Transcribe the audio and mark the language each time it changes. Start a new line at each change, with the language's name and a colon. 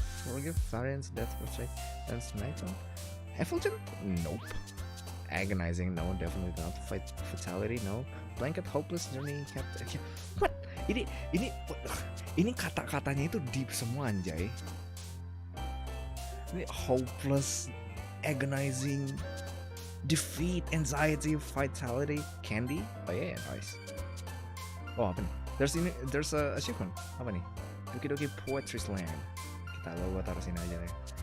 English: Forgive, variance, death, frustrate, and sniper. Effulgent? Nope. Agonizing? No, definitely not. Fatality? No. Blanket, hopeless, journey, captain. What?
Indonesian: Ini ini kata-katanya itu deep semua anjay.
English: Ini hopeless, agonizing, defeat, anxiety, vitality, candy. Oh yeah, nice. Oh
Indonesian: apa nih?
English: There's a achievement.
Indonesian: Apa nih? Doki Doki Poetry Slam. Kita lo taruh sini aja deh.